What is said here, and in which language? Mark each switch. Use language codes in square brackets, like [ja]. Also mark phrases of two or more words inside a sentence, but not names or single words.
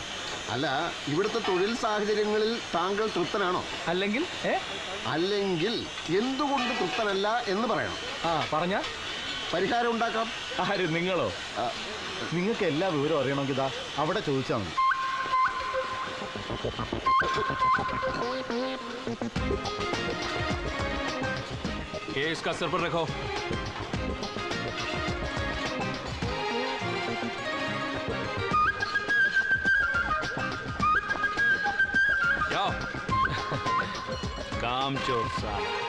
[ml] അല്ല, ഇവിടുത്തെ തൊഴിൽ സാഹചര്യങ്ങളിൽ താങ്കൾ തൃപ്തനാണോ? അല്ലെങ്കിൽ അല്ലെങ്കിൽ എന്തുകൊണ്ട് തൃപ്തനല്ല എന്ന് പറയണം. പറഞ്ഞ പരിഹാരം ഉണ്ടാക്കാം. ആര്? നിങ്ങളോ? നിങ്ങൾക്ക് എല്ലാ വിവരവും അറിയണമെങ്കിൽ ഇതാ അവിടെ ചോദിച്ചാൽ മതി. [hi] केस का सर पर रखो। जाओ। काम चोर साहब।